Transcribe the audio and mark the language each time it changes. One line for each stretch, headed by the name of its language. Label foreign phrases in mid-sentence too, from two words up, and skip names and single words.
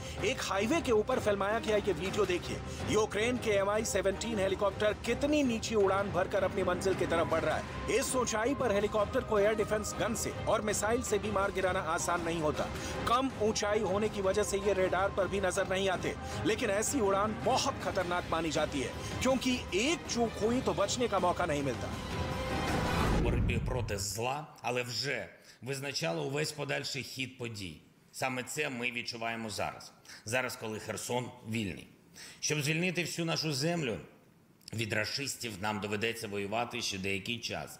Hindi: एक हाईवे के ऊपर फिल्माया गया ये वीडियो देखिए। यूक्रेन के Mi-17 हेलीकॉप्टर कितनी नीची उड़ान भरकर अपनी मंजिल की तरफ बढ़ रहा है। इस ऊंचाई पर हेलीकॉप्टर को
English: air defence gun
Hindi: से और मिसाइल से भी मार गिराना आसान नहीं होता। कम ऊंचाई होने की वजह से ये रेडार पर भी नजर नहीं आते, लेकिन ऐसी उड़ान बहुत खतरनाक मानी जाती है क्योंकि एक चूक हुई तो बचने का मौका नहीं मिलता।
Ukrainian: Боротьби проти зла, але вже визначало увесь подальший хід подій. Саме це ми відчуваємо зараз. Зараз, коли Херсон вільний. Щоб звільнити всю нашу землю від рашистів, нам доведеться воювати ще деякий час.